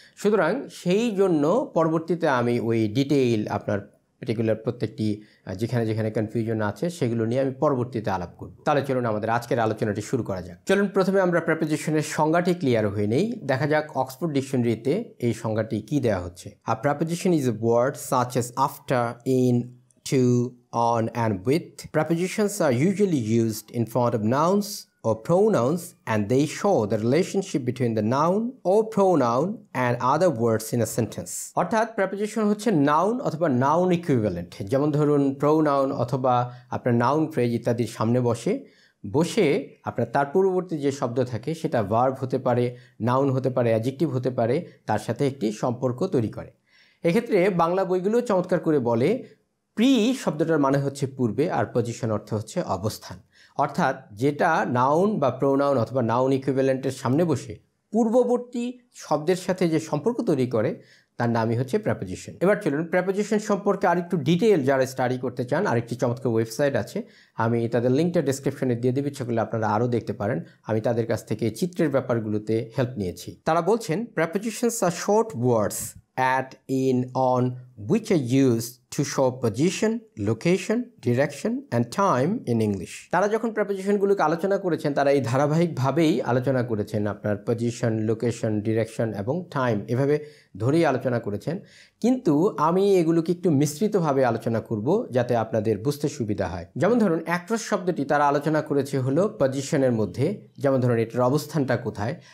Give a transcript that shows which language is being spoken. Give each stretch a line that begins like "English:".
Bangla: সুতরাং সেই জন্য পরবর্তীতে আমি ওই ডিটেইল আপনার পার্টিকুলার প্রত্যেকটি যেখানে যেখানে কনফিউশন আছে সেগুলো নিয়ে আমি পরবর্তীতে আলাপ করব। তাহলে চলুন আমাদের আজকের আলোচনাটি শুরু করা যাক। চলুন প্রথমে আমরা প্রেপোজিশনের সংজ্ঞাটি ক্লিয়ার হয়ে নেই। দেখা যাক অক্সফোর্ড ডিকশনারিতে এই সংজ্ঞাটি কি দেওয়া হচ্ছে।
English: A preposition is a word such as after, in, to, on and with. Prepositions are usually used in front of nouns or pronouns and they show the relationship between the noun or pronoun and other words in a sentence.
Bangla: অর্থাৎ preposition হচ্ছে noun অথবা noun equivalent. যেমন ধরুন pronoun অথবা আপনার noun phrase ইত্যাদির সামনে বসে আপনার তার পূর্ববর্তী যে শব্দ থাকে সেটা ভার্ব হতে পারে, নাউন হতে পারে, অ্যাডজেক্টিভ হতে পারে, তার সাথে একটি সম্পর্ক তৈরি করে। এক্ষেত্রে বাংলা বইগুলো চমৎকার করে বলে প্রি শব্দটার মানে হচ্ছে পূর্বে আর পজিশন অর্থ হচ্ছে অবস্থান। অর্থাৎ যেটা নাউন বা প্রোনাউন অথবা নাউন ইকুইভ্যালেন্টের সামনে বসে পূর্ববর্তী শব্দের সাথে যে সম্পর্ক তৈরি করে তার নামই হচ্ছে প্রেপোজিশন। এবার চলুন প্রেপোজিশন সম্পর্কে আরেকটু ডিটেইল যারা স্টাডি করতে চান, আরেকটি চমৎকার ওয়েবসাইট আছে, আমি তাদের লিঙ্কটা ডেসক্রিপশনে দিয়ে দেবো, সেগুলো আপনারা আরও দেখতে পারেন। আমি তাদের কাছ থেকে চিত্রের ব্যাপারগুলোতে হেল্প নিয়েছি। তারা বলছেন
English: Prepositions are short words at, in, on, which are used to show position, location, direction and time in English.
Bangla: তারা যখন প্রেপোজিশনগুলোকে আলোচনা করেছেন তারা এই ধারাবাহিকভাবেই আলোচনা করেছেন আপনার পজিশন, লোকেশন, ডিরেকশন এবং টাইম এভাবে ধরেই আলোচনা করেছেন। কিন্তু আমি এগুলোকে একটু মিশ্রিতভাবে আলোচনা করব যাতে আপনাদের বুঝতে সুবিধা হয়। যেমন ধরুন অ্যাক্রস শব্দটি তারা আলোচনা করেছে হলো পজিশনের মধ্যে, যেমন ধরুন এটার অবস্থানটা কোথায়।